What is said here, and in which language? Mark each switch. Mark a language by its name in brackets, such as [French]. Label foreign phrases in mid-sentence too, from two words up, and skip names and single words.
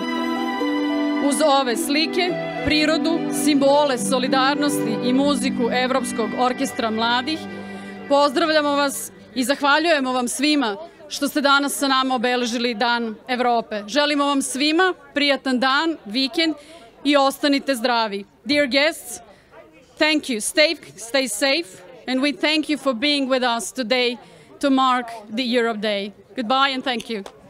[Serbian] Uz ove slike, prirodu, simbole solidarnosti i muziku Evropskog orkestra mladih, pozdravljamo vas i zahvaljujemo vam svima što ste danas sa nama obeležili Dan Evrope. Želimo vam svima prijatan dan, vikend i ostanite zdravi. [English] Dear guests, thank you. Stay safe, and we thank you for being with us today to mark the Europe Day. Goodbye and thank you.